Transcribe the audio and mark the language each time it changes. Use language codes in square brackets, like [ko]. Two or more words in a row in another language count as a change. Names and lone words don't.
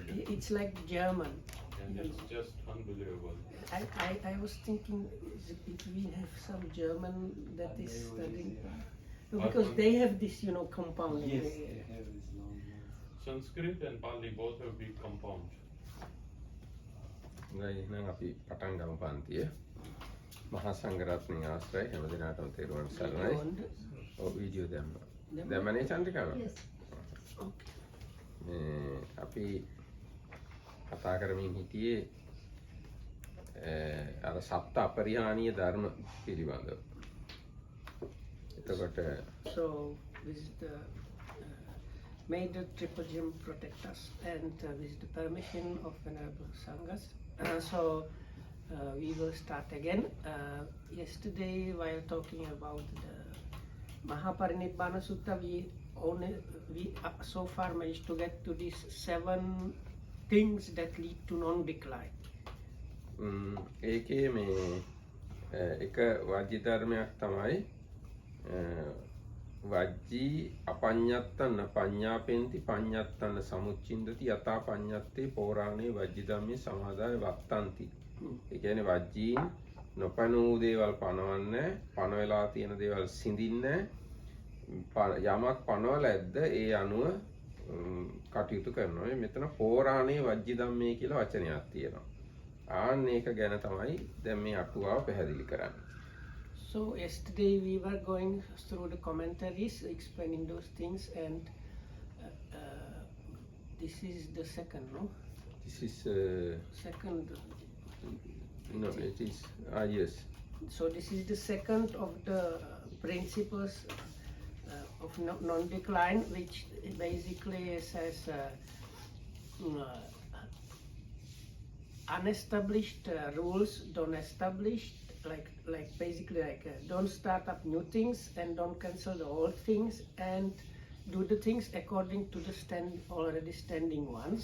[en] it's like German. and it's just unbelievable. I was thinking if we have some German that is studying, because they have this compounding. Yes, they have this long word. Sanskrit and Pali both have big compound. [si] එහෙනම් අපි පටන් ගමු පන්තිය. මහා සංඝරත්නයේ ආශ්‍රය හැම දිනකටම තේරුවන් සරණයි. ඔව් වීඩියෝ දැම්මා. දැම්මනේ චන්ද්‍රිකාව? අපි කතා කරමින් හිටියේ අර සප්ත අපරිහානීය ධර්ම පිළිබඳව. එතකොට [en] So this is the made the triple gem protect us, and with the permission of Venerable Sanghas. We will start again. Yesterday, while talking about the Maha parinibbana Sutta, we so far managed to get to these 7 things that lead to non-decline. [si] ඒකේ මේ එක වජ්ජි ධර්මයක් තමයි [pi] වජ්ජි අපඤ්ඤත්තන පඤ්ඤාපෙන්ති පඤ්ඤත්තන සමුච්චින්දති යතා පඤ්ඤත්තේ පෝරාණේ වජ්ජි ධම්මේ සමාදාය වත්තන්ති. [si] ඒ කියන්නේ වජ්ජීන් නොපනූ දේවල් පනවන්නේ, පන වෙලා තියෙන දේවල් සිඳින්නේ, යමක් පනවල ඇද්ද ඒ අනුව කටයුතු කරනවා. මෙතන [pi] පෝරාණේ වජ්ජි ධම්මේ [si] කියලා වචනයක් තියෙනවා. ආන්න ඒක ගැන තමයි දැන් මේ අටුවාව පැහැදිලි කරන්නේ. [en] So yesterday we were going through the commentaries explaining those things, and this is the second, no? This is Second. no, it is yes. So this is the second of the principles of non-decline, which basically says unestablished rules don't establish, like basically don't start up new things and don't cancel the old things, and do the things according to the already standing ones.